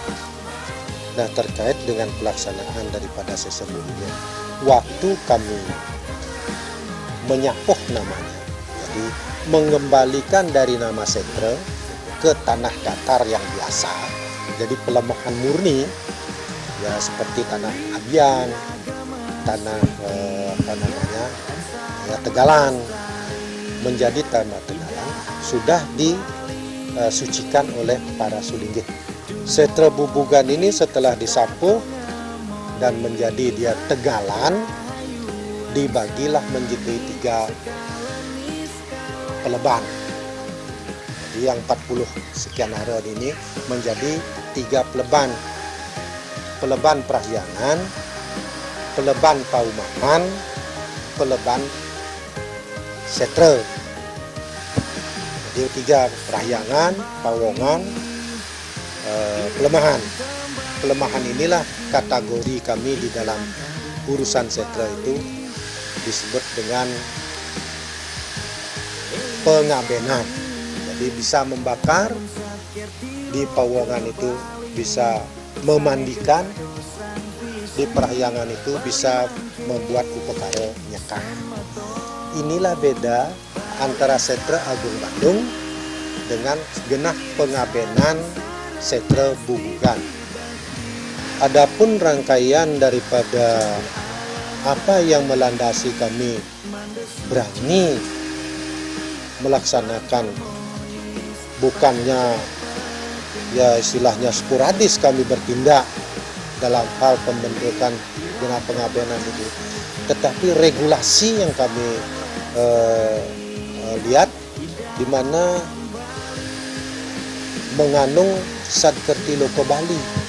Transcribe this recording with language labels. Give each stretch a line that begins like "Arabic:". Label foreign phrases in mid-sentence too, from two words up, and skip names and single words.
Indonesian: Nah, terkait dengan pelaksanaan daripada sesungguhnya waktu kami menyapuh namanya, jadi mengembalikan dari nama setra ke tanah datar yang biasa, jadi pelemahan murni ya seperti tanah Abian, tanah Tegalan, menjadi tanah Tegalan sudah disucikan oleh para sulinggih. Setra Bubugan ini setelah disapu dan menjadi dia Tegalan, dibagilah menjadi 3 peleban. Jadi yang 40 sekian hara ini menjadi 3 peleban. Peleban Prahyangan, peleban Paumahan, peleban Setra. Jadi Jadi 3 perahyangan, pawongan, pelemahan. Pelemahan inilah kategori kami di dalam urusan setra itu disebut dengan pengabenan. Jadi bisa membakar, di pawongan itu bisa memandikan, di perahyangan itu bisa membuat upekara nyekah. Inilah beda antara setra Agung Bandung dengan genah pengabenan setra Bubugan. Adapun rangkaian daripada apa yang melandasi kami berani melaksanakan, bukannya ya istilahnya sporadis kami bertindak dalam hal pembentukan genah pengabenan itu, tetapi regulasi yang kami lihat di mana mengandung Satkerti Loko Bali.